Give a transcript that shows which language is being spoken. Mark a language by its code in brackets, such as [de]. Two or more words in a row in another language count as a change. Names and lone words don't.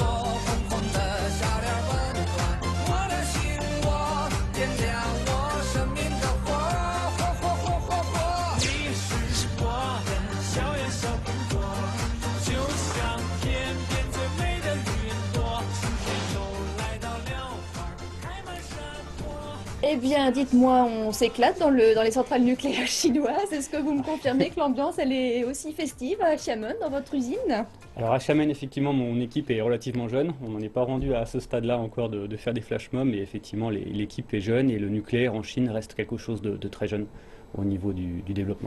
[zh] 红红的小脸温暖我的心窝，点亮我生命的火，火火火火火。你是我的小呀小苹果，就像天边最美的云朵。春天又来到了，花开满山坡。 [fr] Eh bien, dites-moi, on s'éclate dans les centrales nucléaires chinoises. Est-ce que vous me confirmez que l'ambiance, elle est aussi festive à Xiamen, dans votre usine? Alors à Xiamen, effectivement, mon équipe est relativement jeune. On n'en est pas rendu à ce stade-là encore de faire des flash mobs, mais effectivement, l'équipe est jeune et le nucléaire en Chine reste quelque chose de très jeune au niveau du développement.